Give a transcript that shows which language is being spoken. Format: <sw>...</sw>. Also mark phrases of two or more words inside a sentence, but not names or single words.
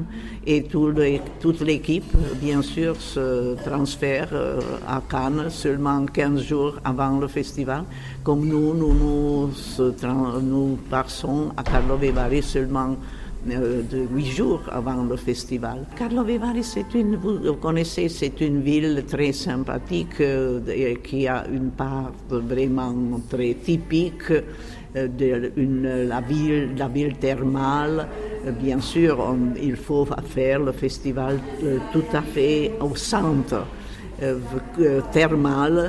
<fr>Et toute l'équipe, bien sûr, se transfère à Cannes seulement 15 jours avant le festival. Comme nous passons à Karlovy Vary seulement de 8 jours avant le festival. Karlovy Vary, vous connaissez, c'est une ville très sympathique qui a une part vraiment très typique de la ville thermale. Bien sûr, il faut faire le festival tout à fait au centre thermal,</fr>